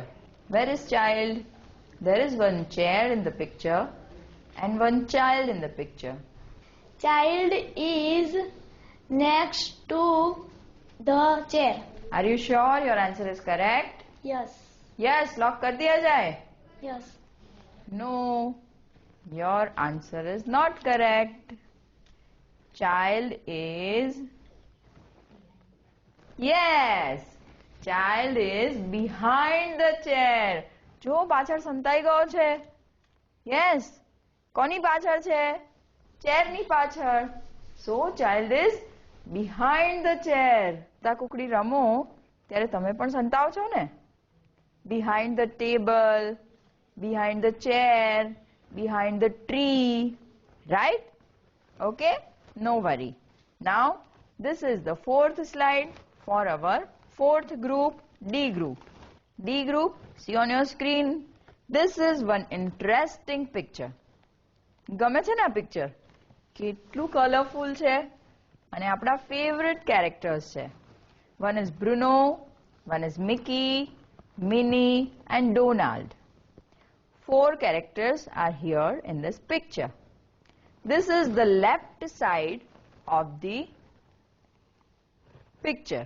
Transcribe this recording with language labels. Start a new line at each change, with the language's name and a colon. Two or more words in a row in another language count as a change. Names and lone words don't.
English: Where is child? There is one chair in the picture and one child in the picture. Child is next to the chair. Are you sure your answer is correct? Yes.
Hindi: Yes, lock कर दिया जाए.
English: Yes. No, your answer is not correct. Child is, yes, child is behind the chair.
Gujarati: જો પાછળ સંતાઈ ગયો છે. Yes, કોની પાછળ છે? ચેરની પાછળ.
English: So child is behind the chair.
Gujarati: તા કુકડી રમો ત્યારે તમે પણ સંતાવ છો ને?
English: Behind the table, behind the chair, behind the tree, right? Okay, no worry. Now this is the fourth slide for our fourth group, D group. D group, see on your screen, this is one interesting picture.
Gujarati: ગમે છે ને આ પિક્ચર? કેટલું કલરફુલ છે અને આપણા
English: favourite characters
Gujarati: છે.
English: One is Bruno, one is Mickey, Minnie and Donald. 4 characters are here in this picture. This is the left side of the picture.